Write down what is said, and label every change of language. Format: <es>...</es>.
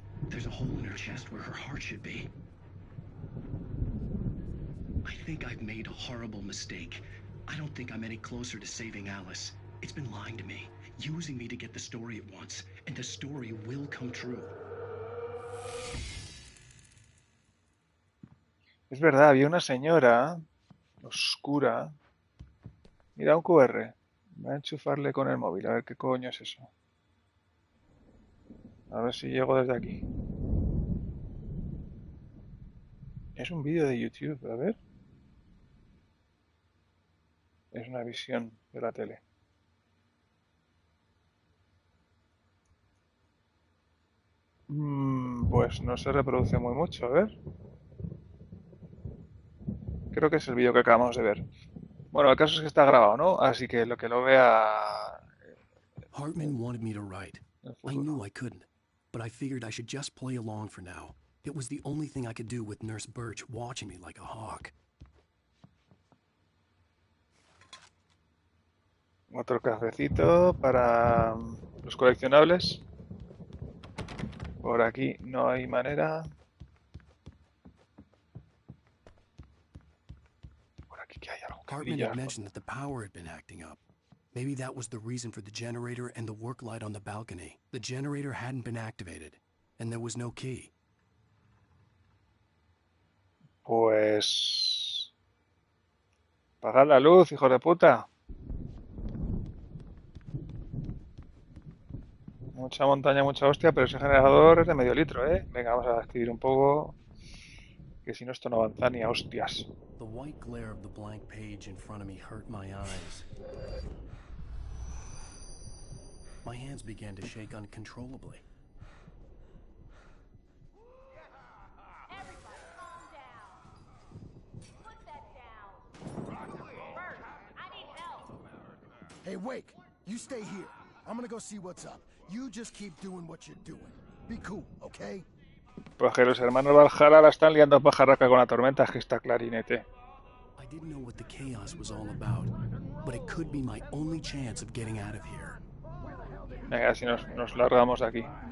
<en>There's a hole in her chest where her heart should be. I think I've made a horrible mistake. I don't think I'm any closer to saving Alice. It's been lying to me, using me to get the story it wants, and the story will come true.</en> <es>Es verdad, había una señora oscura. Mira un QR. Voy a enchufarle con el móvil, a ver qué coño es eso. A ver si llego desde aquí. Es un vídeo de YouTube, a ver. Es una visión de la tele. Pues no se reproduce muy mucho, a ver. Creo que es el vídeo que acabamos de ver. Bueno, el caso es que está grabado, ¿no? Así que lo vea...</es> <en>Hartman wanted me to write.</en> <es>el</es> <en>I</en> <es>futuro.</es> <en>knew I couldn't, but I figured I should just play along for now. It was the only thing I could do with Nurse Birch watching me like a hawk.</en> <es>Otro cafecito para los coleccionables. Por aquí no hay manera. Por aquí que hay algo que</es> <en>Hartman</en> <es>brilla.</es> <en>had mentioned that the power had been acting up. Maybe that was the reason for the generator and the work light on the balcony. The generator hadn't been activated, and there was no key.</en> <es>Pues... Apagad la luz, hijos de puta. Mucha montaña, mucha hostia, pero ese generador es de medio litro, ¿eh? Venga, vamos a escribir un poco, que si no esto no avanza ni a hostias.</es> <en>The white glare of the blank page in front of me hurt my eyes. My hands began to shake uncontrollably. Hey, Wake, you stay here. I'm gonna go see what's up. You just keep doing what you're doing. Be cool, okay?</en> <es>Pues que los hermanos Valhalla la están liando pajarraca con la tormenta, que está clarinete.</es> <en>I didn't know what the chaos was all about, but it could be my only chance of getting out of here.</en> <es>Venga, si nos largamos de aquí.</es>